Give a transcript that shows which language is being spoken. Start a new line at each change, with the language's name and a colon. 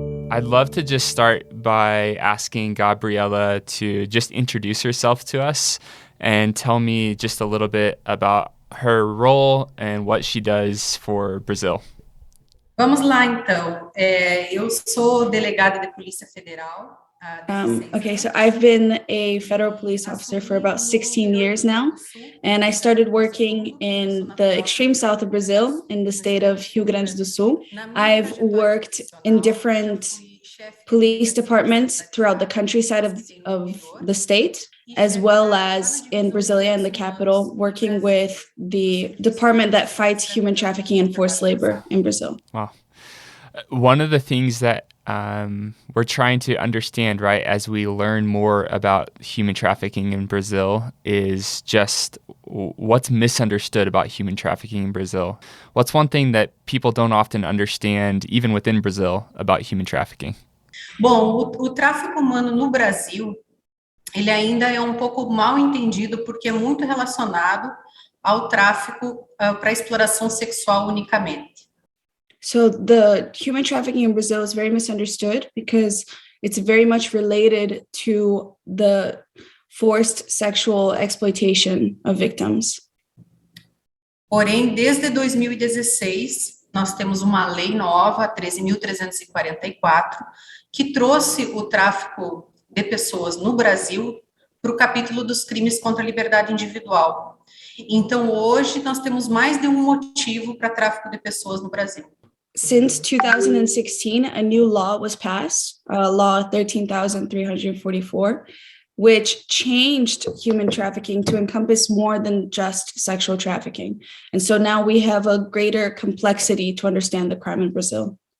English: I'd love to just start by asking Gabriela to just introduce herself to us and tell me just a little bit about her role and what she does for Brazil.
Portuguese: Vamos lá, então. Eu sou delegada de Polícia Federal.
English: Okay, so I've been a federal police officer for about 16 years now, and I started working in the extreme south of Brazil, in the state of Rio Grande do Sul. I've worked in different police departments throughout the countryside of the state, as well as in Brasilia, in the capital, working with the department that fights human trafficking and forced labor in Brazil. Wow. One of the things that we're trying to understand, right, as we learn more about human trafficking in Brazil is just what's misunderstood about human trafficking in Brazil. What's one thing that people don't often understand, even within Brazil, about human trafficking?
Portuguese: Bom, o tráfico humano no Brasil, ele ainda é um pouco mal entendido porque é muito relacionado ao tráfico para exploração sexual unicamente.
English: So the human trafficking in Brazil is very misunderstood because it's very much related to the forced sexual exploitation of victims.
Portuguese: Porém, desde 2016, nós temos uma lei nova, 13.344, que trouxe o tráfico de pessoas no Brasil para o capítulo dos crimes contra a liberdade individual. Então, hoje, nós temos mais de um motivo para tráfico de pessoas no Brasil.
English: Since 2016, a new law was passed, Law 13,344, which changed human trafficking to encompass more than just sexual trafficking. And so now we have a greater complexity to understand the crime in Brazil.